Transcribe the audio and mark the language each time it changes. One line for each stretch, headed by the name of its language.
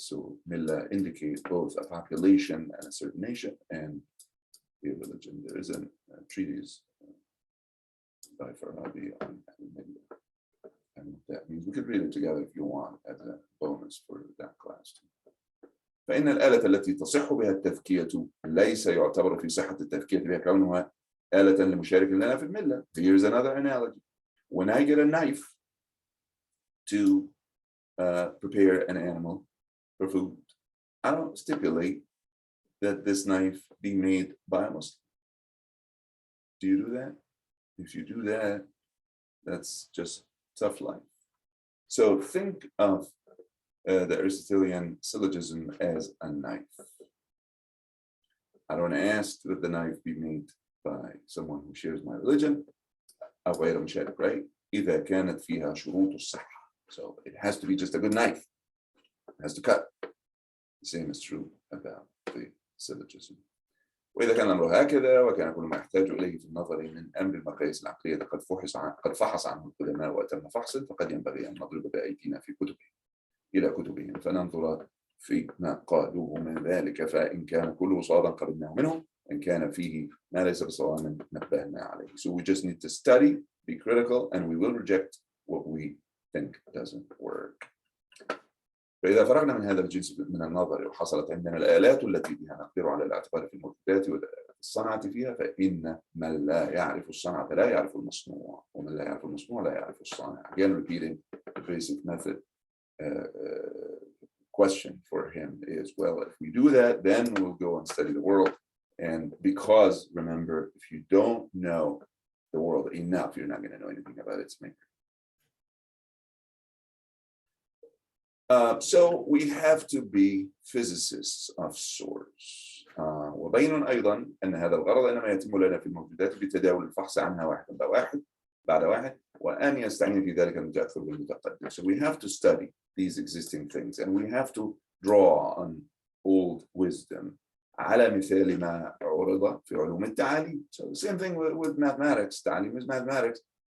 English: So millah indicates both a population and a certain nation and a religion. There is a treatise by Farabi on millah. And what that means, we could read it together if you want as a bonus for that class too.
Arabic: فإن الآلة التي تصح بها التذكية ليس يعتبر في صحة التذكية بها كونها آلة لمشارك لنا في الملة.
English: Here's another analogy. When I get a knife to prepare an animal for food, I don't stipulate that this knife be made by a Muslim. Do you do that? If you do that, that's just tough life. So think of the Aristotelian syllogism as a knife. I don't ask that the knife be made by someone who shares my religion,
Arabic: أو غير مشارك,
English: right?
Arabic: إذا كانت فيها شروط الصحة.
English: So it has to be just a good knife. It has to cut. The same is true about the syllogism.
Arabic: وإذا كان الأمر هكذا وكان كل ما يحتاج إليه في النظر من أمر المقاييس العقلية قد فحص عنه القدماء وأتم فحصا، فقد ينبغي أن نضرب بأيدينا في إلى كتبهم فننظر فيما قالوه من ذلك، فإن كان كله صوابا قبلناه منهم، إن كان فيه ما ليس بصواب نبهنا عليه.
English: So we just need to study, be critical, and we will reject what we think doesn't work.
Arabic: فإذا فرغنا من هذا الجنس من النظر وحصلت عندنا الآلات التي بها نقدر على الاعتبار في الموجودات والصنعة فيها، فإن من لا يعرف الصنعة لا يعرف المصنوع، ومن لا يعرف المصنوع لا يعرف الصانع.
English: Again, repeating the basic method. Question for him is, well, if we do that, then we'll go and study the world. And because, remember, if you don't know the world enough, you're not going to know anything about its maker. So we have to be physicists of sorts.
Arabic: وبين أيضا أن هذا الغرض إنما يتم لنا في الموجودات بتداول الفحص عنها واحد بعد واحد وأن يستعين في ذلك المتأخر بالمتقدم.
English: So we have to study these existing things and we have to draw on old wisdom
Arabic: على مثال ما عرض في علوم التعاليم.
English: So the same thing with mathematics. تعليم is mathematics,